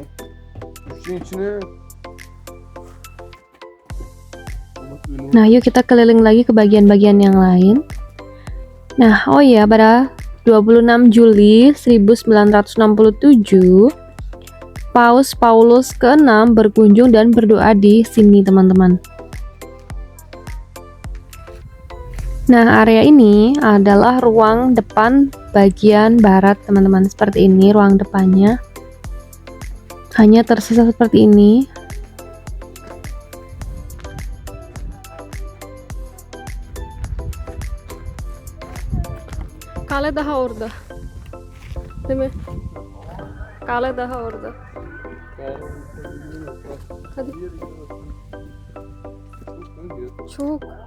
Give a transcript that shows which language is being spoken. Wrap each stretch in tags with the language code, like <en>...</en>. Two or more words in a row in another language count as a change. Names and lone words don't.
<tr>Düşeceğin içine. Bak öyle</tr> <id>Nah, yuk kita keliling lagi ke bagian-bagian yang lain. Nah, oh ya, pada 26 Juli 1967, Paus Paulus ke-6 berkunjung dan berdoa di sini, teman-teman. Nah, area ini adalah ruang depan bagian barat, teman-teman. Seperti ini ruang depannya. Hanya tersisa seperti ini.</id> <tr>Kale daha orada. Değil mi? Kale daha orada. Hadi. Çok.</tr>